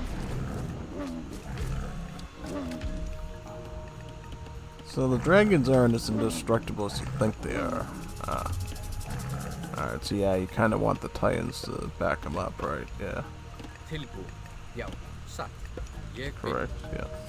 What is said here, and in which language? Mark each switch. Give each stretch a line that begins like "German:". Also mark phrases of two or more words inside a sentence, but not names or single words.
English: So the dragons aren't as indestructible as you think they are. Ah. Alright, so yeah, you kind of want the Titans to back them up, right? Yeah.
Icelandic: Tilbo. Já. Satt. Ég vil.
English: Correct, yeah.